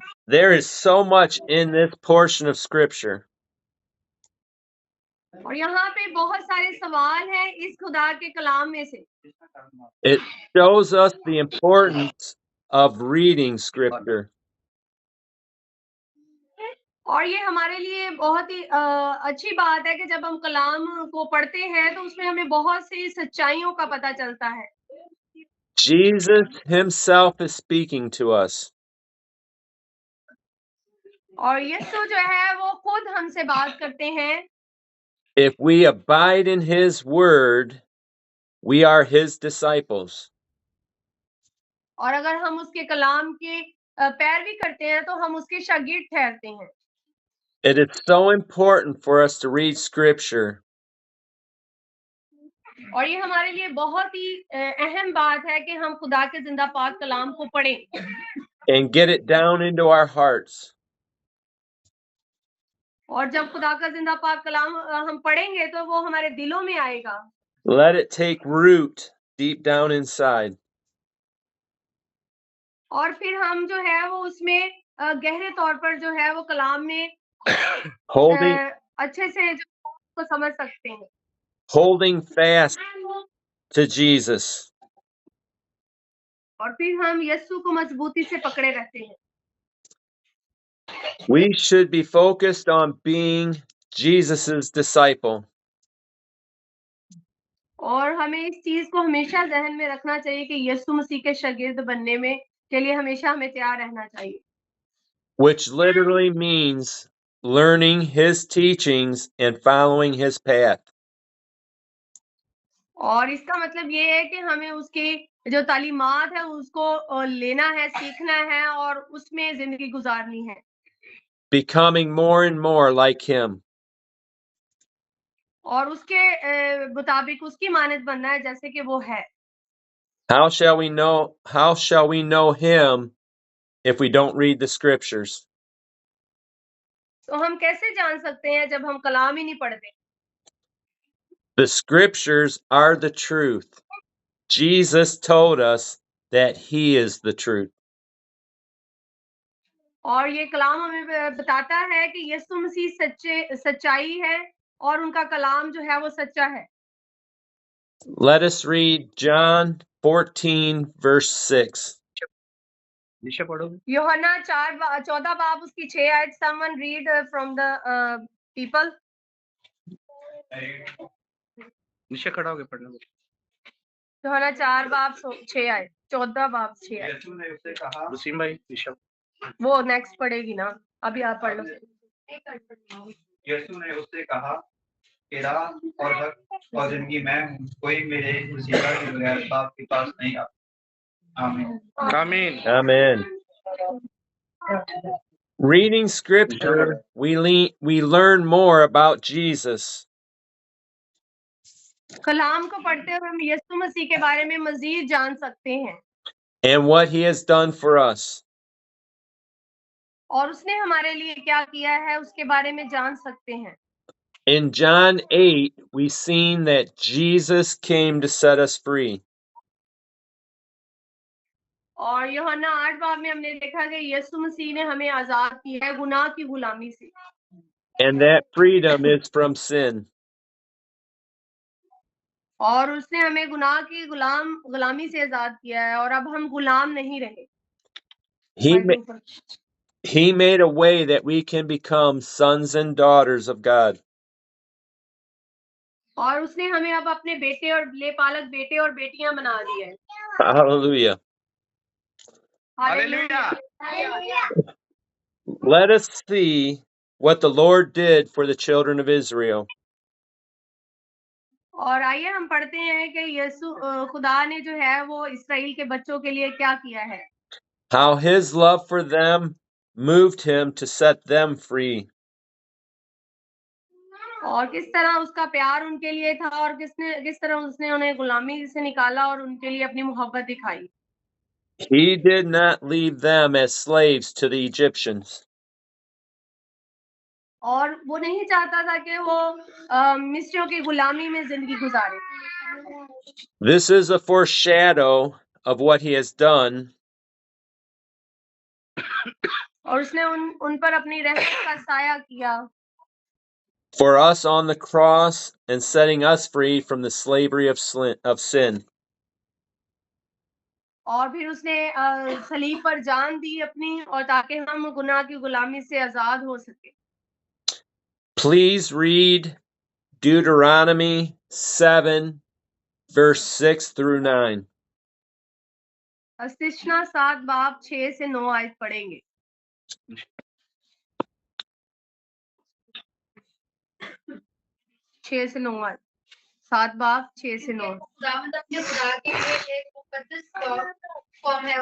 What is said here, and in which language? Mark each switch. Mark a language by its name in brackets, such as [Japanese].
[English] there is so much in this portion of scripture. [Hindi] और यहाँ पे बहुत सारे सवाल हैं इस खुदा के कलाम में से। [English] It shows us the importance of reading scripture. [Hindi] और ये हमारे लिए बहुत ही अच्छी बात है कि जब हम कलाम को पढ़ते हैं तो उसमें हमें बहुत सी सच्चाइयों का पता चलता है। [English] Jesus himself is speaking to us. [Hindi] और यीशु जो है वो खुद हमसे बात करते हैं। [English] If we abide in his word, we are his disciples. [Hindi] और अगर हम उसके कलाम की पैरवी करते हैं तो हम उसके शागिर्द ठहरते हैं। [English] It is so important for us to read scripture [Hindi] और ये हमारे लिए बहुत ही अहम बात है कि हम खुदा के जिंदा पाक कलाम को पढ़ें [English] and get it down into our hearts. [Hindi] और जब खुदा का जिंदा पाक कलाम हम पढ़ेंगे तो वो हमारे दिलों में आएगा। [English] Let it take root deep down inside. [Hindi] और फिर हम जो है वो उसमें गहरे तौर पर जो है वो कलाम में [English] Holding [Hindi] अच्छे से जो उसको समझ सकते हैं। [English] holding fast to Jesus. [Hindi] और फिर हम यीशु को मजबूती से पकड़े रहते हैं। [English] We should be focused on being Jesus's disciple. [Hindi] और हमें इस चीज को हमेशा ज़हन में रखना चाहिए कि यीशु मसीह के शागिर्द बनने में के लिए हमेशा हमें तैयार रहना चाहिए। [English] Which literally means learning his teachings and following his path. [Hindi] और इसका मतलब ये है कि हमें उसकी जो तालीमात है उसको लेना है, सीखना है और उसमें जिंदगी गुजारनी है। [English] Becoming more and more like him. [Hindi] और उसके मुताबिक उसकी मानद बनना है जैसे कि वो है। [English] How shall we know him if we don't read the scriptures? [Hindi] तो हम कैसे जान सकते हैं जब हम कलाम ही नहीं पढ़ते? [English] The scriptures are the truth. Jesus told us that he is the truth. [Hindi] और ये कलाम हमें बताता है कि यीशु मसीह सच्चाई है और उनका कलाम जो है वो सच्चा है। [English] Let us read John 14 verse 6. [Hindi] यूहन्ना 14 बाब उसकी 6 आयत। [English] someone read from the people. [Hindi] नीचे खड़ा होके पढ़ना। यूहन्ना 4 बाब 6 आयत, 14 बाब 6 आयत। यीशु ने उससे कहा, वसीम भाई ऋषभ, वो नेक्स्ट पढ़ेगी ना, अभी आप पढ़ लो। यीशु ने उससे कहा, तेरा और हक और जिंदगी मैं हूँ, कोई मेरे वसीला के बगैर बाप के पास नहीं आता। आमीन। आमीन। [English] Amen. Reading scripture, we learn more about Jesus. [Hindi] कलाम को पढ़ते हुए हम यीशु मसीह के बारे में मजीद जान सकते हैं [English] And what he has done for us. [Hindi] और उसने हमारे लिए क्या किया है उसके बारे में जान सकते हैं। [English] In John 8, we seen that Jesus came to set us free. [Hindi] और यूहन्ना 8 बाब में हमने देखा कि यीशु मसीह ने हमें आजाद किया है गुनाह की गुलामी से। [English] And that freedom is from sin. [Hindi] और उसने हमें गुनाह की गुलामी से आजाद किया है और अब हम गुलाम नहीं रहे। [English] He made a way that we can become sons and daughters of God. [Hindi] और उसने हमें अब अपने बेटे और लेपालक बेटे और बेटियां बना दिए हैं। [English] Hallelujah. [Hindi] Hallelujah. [English] Let us see what the Lord did for the children of Israel. [Hindi] और आइए हम पढ़ते हैं कि यीशु खुदा ने जो है वो इस्राएल के बच्चों के लिए क्या किया है। [English] How his love for them moved him to set them free. [Hindi] और किस तरह उसका प्यार उनके लिए था और किस तरह उसने उन्हें गुलामी से निकाला और उनके लिए अपनी मोहब्बत दिखाई। [English] He did not leave them as slaves to the Egyptians. [Hindi] और वो नहीं चाहता था कि वो मिस्रियों की गुलामी में जिंदगी गुजारे। [English] This is a foreshadow of what he has done [Hindi] और उसने उन पर अपनी रहमत का साया किया [English] for us on the cross and setting us free from the slavery of sin. [Hindi] और फिर उसने सलीब पर जान दी अपनी, और ताकि हम गुनाह की गुलामी से आजाद हो सके। [English] Please read Deuteronomy 7, verse 6 through 9. [Hindi] अस्तिष्णा 7 बाब 6 से 9 आयत पढ़ेंगे। छह से 9 आयत, 7 बाब 6 से 9। खुदावंद अपने खुदा के लिए एक मुकद्दस कौम है।